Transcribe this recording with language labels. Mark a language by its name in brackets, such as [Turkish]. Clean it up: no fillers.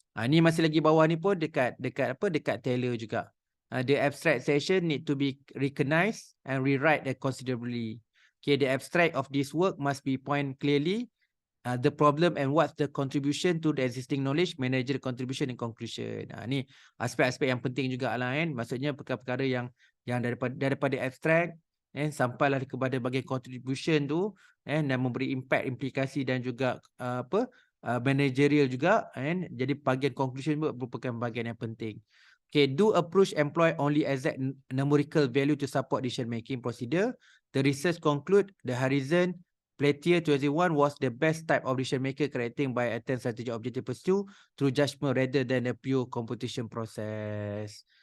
[Malay] Ni masih lagi bawah ni pun dekat Taylor juga. [English] The abstract section need to be recognized and rewrite considerably. Okay, the abstract of this work must be point clearly the problem and what's the contribution to the existing knowledge, manager contribution and conclusion. [Malay] Ni aspek-aspek yang penting juga lah kan. Maksudnya perkara-perkara yang daripada abstract sampailah kepada bagian contribution tu dan memberi impact, implikasi dan juga managerial juga kan. Jadi bagian conclusion merupakan bagian yang penting. [English] Okay, do approach employ only exact numerical value to support decision making procedure. The research conclude the horizon Platier 2021 was the best type of decision maker correcting by attempt strategic objective pursue through judgment rather than a pure computation process.